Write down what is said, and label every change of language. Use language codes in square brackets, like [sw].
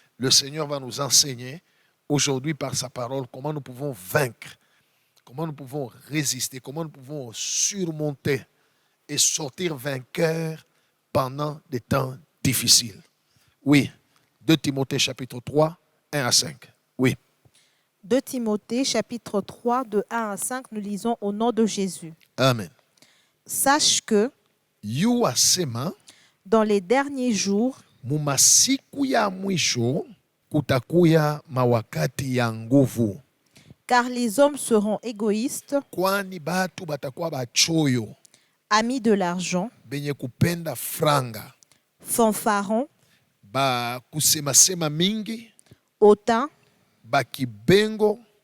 [fr] Le Seigneur va nous enseigner aujourd'hui par sa parole comment nous pouvons vaincre, comment nous pouvons résister, comment nous pouvons surmonter et sortir vainqueurs pendant des temps difficiles. Oui, 2 Timothée chapitre 3, 1 à 5. Oui. 2 Timothée chapitre 3, de 1 à 5, nous lisons au nom de Jésus. Amen. Sache que [sw] Yu asema, [fr] dans les derniers jours, [sw] mumasiku ya mwisho kutakuya mawakati ya nguvu, [fr] car les hommes seront égoïstes, [sw] kwani batu batakuwa bachoyo, [fr] amis de l'argent, [sw] benye kupenda franga, [fr] fanfarons, [sw] ba kusema mingi, [fr] hautains, [sw] bakibengo,